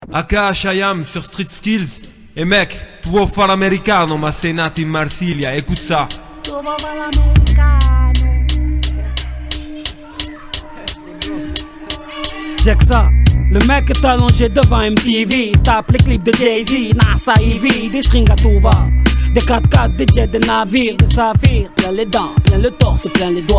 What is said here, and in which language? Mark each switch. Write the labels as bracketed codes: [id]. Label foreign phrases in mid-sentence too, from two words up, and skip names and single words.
[fr] aka Chayam sur Street Skills. Et mec, [it] tu vuoi fare l'americano ma sei nato in Marsiglia, [fr] écoute ça. [it] Tu vuoi fare l'americano. [fr] Check ça. Le mec est allongé devant MTV, tape les clips de Jay-Z, NASA Ivy, des strings à tout va. Des 4x4, des jets, des navires, des saphirs, plein les dents, plein le torse, plein les doigts.